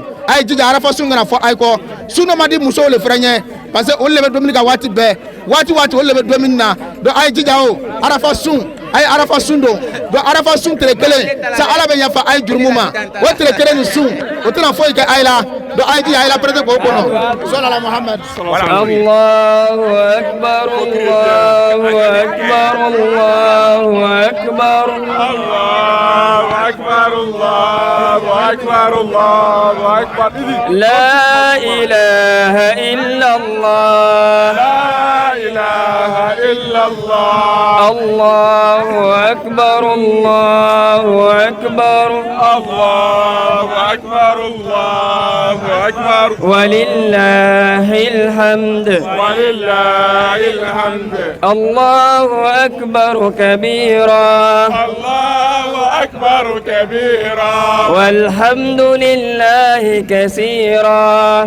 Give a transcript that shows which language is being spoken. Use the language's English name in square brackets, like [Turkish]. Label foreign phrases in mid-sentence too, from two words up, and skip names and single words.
[Bambara] ay jija arafa sun kana fɔ ay kɔ sunna ma di musow le fɛnɛ ɲɛ [French] parce que [Bambara] olu le bɛ dumuni ka waati bɛɛ waati olu le bɛ dumuni na donc ay jija o arafa sun ay arafa sun don donc arafa sun tile kelen sa ala bɛ yafa ay jurumu ma o tile kelen ni sun o tɛna foyi kɛ ay la donc ay jija ay la pɛrɛtɛ k'o kɔnɔ sɔlala muhamad. [Arabic] الله أكبر الله أكبر الله أكبر Allahu akbar الله أكبر الله أكبر الله أكبر. لا إله إلا الله لا إله إلا الله. الله أكبر الله أكبر الله أكبر الله أكبر. ولله الحمد ولله الحمد. الله أكبر كبيرا الله أكبر كبيرا. والحمد لله كثيرا